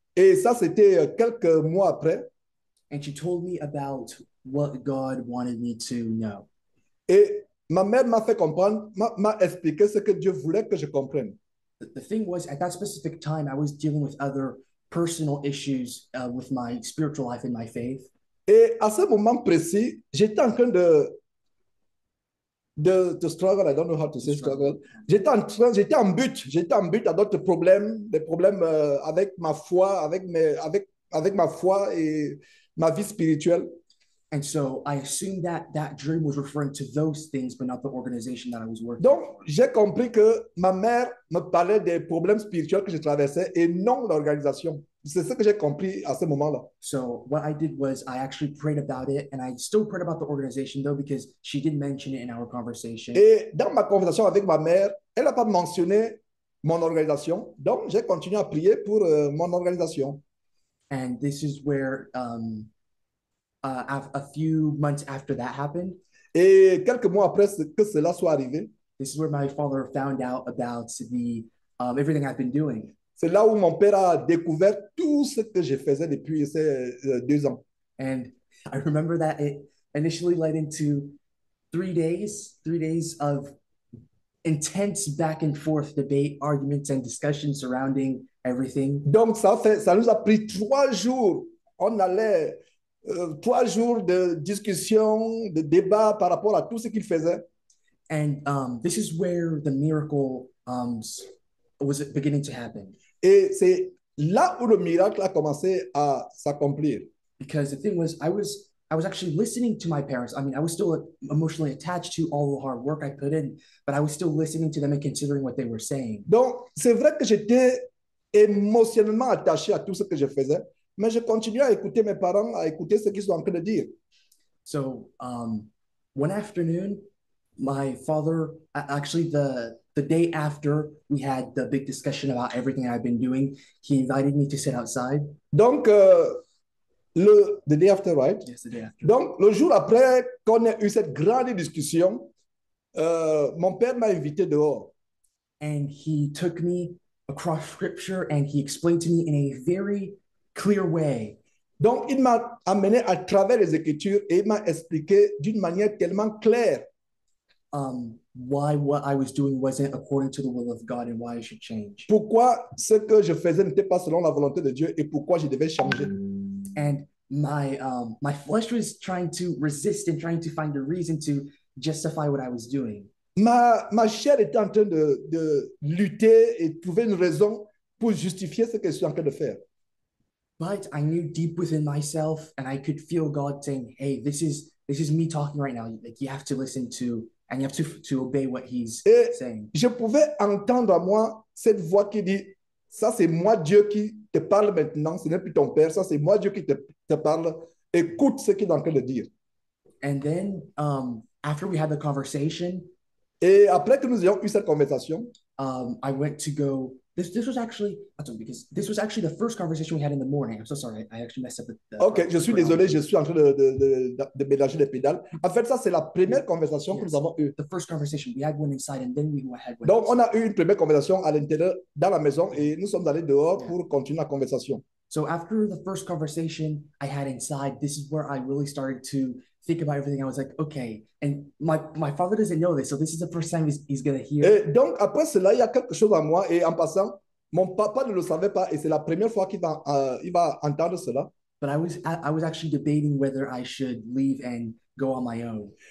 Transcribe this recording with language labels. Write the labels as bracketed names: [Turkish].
[French] Et ça, c'était quelques mois après. [English] And she told me about what God wanted me to know. [French] Et ma mère m'a fait comprendre, m'a expliqué ce que Dieu voulait que je comprenne. [English] The thing was, at that specific time, I was dealing with other personal issues with my spiritual life and my faith. [French] Et à ce moment précis, j'étais en train de struggle, [English] I don't know how to say struggle. [French] J'étais en but à d'autres problèmes, des problèmes avec ma foi, avec ma foi et ma vie spirituelle. [English] And so I assumed that that dream was referring to those things, but not the organization that I was working. [French] Donc, j'ai compris que ma mère me parlait des problèmes spirituels que je traversais et non l'organisation. C'est ce que j'ai compris à ce moment-là. [English] So what I did was I actually prayed about it, and I still prayed about the organization though, because she did mention it in our conversation. [French] Et dans ma conversation avec ma mère, elle n'a pas mentionné mon organisation. Donc, j'ai continué à prier pour mon organisation. [English] And this is where a few months after that happened. [French] Et quelques mois après que cela soit arrivé, [English] this is where my father found out about the everything I've been doing. [French] C'est là où mon père a découvert tout ce que je faisais depuis ces 2 ans. [English] And I remember that it initially led into 3 days of intense back and forth debate, arguments, and discussion surrounding everything. [French] Donc, ça nous a pris 3 jours. On allait 3 jours de discussion, de débat par rapport à tout ce qu'il faisait. [English] And this is where the miracle was beginning to happen. [French] Et c'est là où le miracle a commencé à s'accomplir. [English] Because the thing was, I was actually listening to my parents. I mean, I was still emotionally attached to all the hard work I put in, but I was still listening to them and considering what they were saying. [French] Donc, c'est vrai que j'étais émotionnellement attaché à tout ce que je faisais, mais je continuais à écouter mes parents, à écouter ce qu'ils sont en train de dire. [English] So, one afternoon, my father, actually the day after we had the big discussion about everything I've been doing, he invited me to sit outside. Donc, the day after, right? Yes, the day after. [French] Donc, le jour après qu'on ait eu cette grande discussion, mon père m'a invité dehors. [English] And he took me across scripture and he explained to me in a very clear way. [French] Donc, il m'a amené à travers les Écritures et il m'a expliqué d'une manière tellement claire [English] Why what I was doing wasn't according to the will of God and why I should change. [French] pourquoi ce que je faisais n'était pas selon la volonté de Dieu et pourquoi je devais changer. [English] And my flesh was trying to resist and trying to find a reason to justify what I was doing. [French] Ma chair était en train de lutter et trouver une raison pour justifier ce que je suis en train de faire. [English] But I knew deep within myself, and I could feel God saying, "Hey, this is me talking right now. Like you have to listen to, and you have to obey what He's [French] Et [English] saying." [French] je pouvais entendre à moi cette voix qui dit, ça c'est moi Dieu qui te parle maintenant, ce n'est plus ton père, ça c'est moi Dieu qui te parle, écoute ce qu'il est en train de dire. [English] And then after we had the conversation, [French] Et après que nous ayons eu cette conversation, [English] I went to go. This was actually because this was actually the first conversation we had in the morning. I'm so sorry, I actually messed up the [French] ok, je suis désolé, je suis en train de mélanger les pédales. En fait, ça c'est la première conversation que nous avons eue. [English] The first conversation we had one inside, and then we had one. [French] Donc, on a eu une première conversation à l'intérieur, dans la maison, et nous sommes allés dehors pour continuer la conversation. [English] So after the first conversation I had inside, this is where I really started to think about everything. I was like, okay, and my father doesn't know this, so this is the first time he's gonna hear. [French] Et donc, après cela, il y a quelque chose en moi, et en passant, mon papa ne le savait pas, et c'est la première fois qu'il va entendre cela. [English] But I was actually debating whether I should leave and go on my own.